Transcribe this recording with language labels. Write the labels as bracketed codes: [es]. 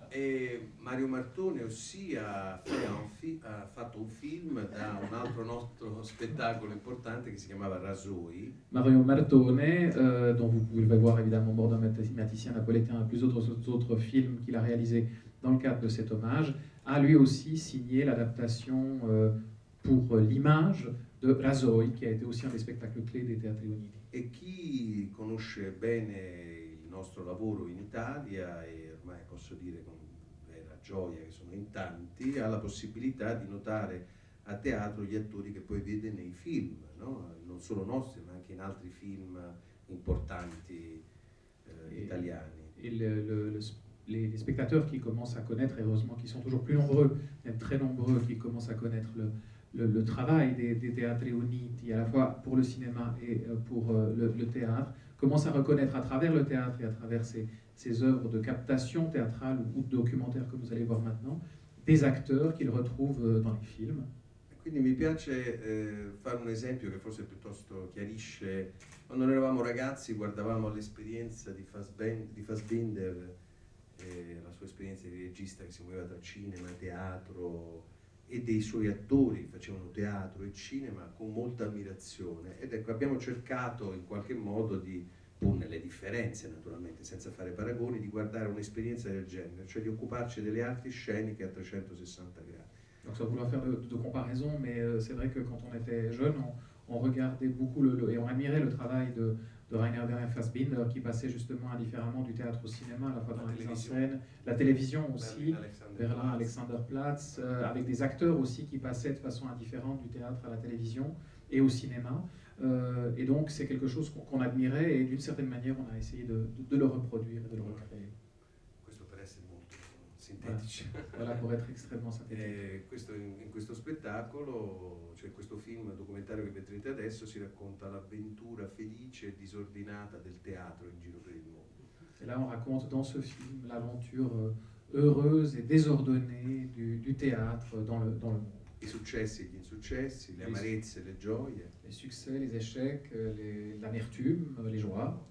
[it] E Mario Martone [fr] aussi [it] ha fatto un film da un altro nostro spettacolo importante che si chiamava Rasoi. [fr] Mario Martone, dont vous pouvez le voir évidemment au bord d'un mathématicien napolitain et plusieurs autres films qu'il a réalisés dans le cadre de cet hommage, a lui aussi signé l'adaptation pour l'image de Rasoi, qui a été aussi un des spectacles clés des Teatri Uniti. [it] E chi conosce bene il nostro lavoro in Italia, e ormai posso dire con vera gioia che sono in tanti, ha la possibilità di notare a teatro gli attori che poi vede nei film, no? Non solo nostri, ma anche in altri film importanti italiani. [fr] Les spectateurs qui commencent à connaître, et heureusement qui sont toujours plus nombreux, même très nombreux, qui commencent à connaître le travail des Teatri Uniti, à la fois pour le cinéma et pour le théâtre, commencent à reconnaître à travers le théâtre et à travers ces œuvres de captation théâtrale ou de documentaire que vous allez voir maintenant, des acteurs qu'ils retrouvent dans les films. [it] Quindi mi piace fare un esempio che forse piuttosto chiarisce. Quando noi eravamo ragazzi guardavamo l'esperienza di Fassbinder, la sua esperienza di regista che si muoveva tra cinema, teatro, e dei suoi attori che facevano teatro e cinema con molta ammirazione. Ed ecco, abbiamo cercato in qualche modo di, pur nelle differenze naturalmente, senza fare paragoni, di guardare un'esperienza del genere, cioè di occuparci delle arti sceniche a 360 gradi. [fr] Donc sans vouloir faire de comparaison, mais c'est vrai que quand on était jeune, on regardait beaucoup et on admirait le travail de Rainer Werner Fassbinder, qui passait justement indifféremment du théâtre au cinéma, à la fois dans la mise en scène, la télévision aussi, Berlin, Alexanderplatz, avec des acteurs aussi qui passaient de façon indifférente du théâtre à la télévision et au cinéma. Et donc c'est quelque chose qu'on admirait et d'une certaine manière on a essayé de le reproduire et de le recréer. [it] Questo per essere molto sintetici. [fr] Voilà, pour être extrêmement synthétique. [it] In questo spettacolo, cioè questo film documentario che vedrete adesso, si racconta l'avventura felice e disordinata del teatro in giro per il mondo. [fr] Et là on raconte dans ce film l'aventure heureuse et désordonnée du théâtre dans le monde. [it] I successi e gli insuccessi, le amarezze e le gioie. [fr] Les succès, les échecs, l'amertume, les joies.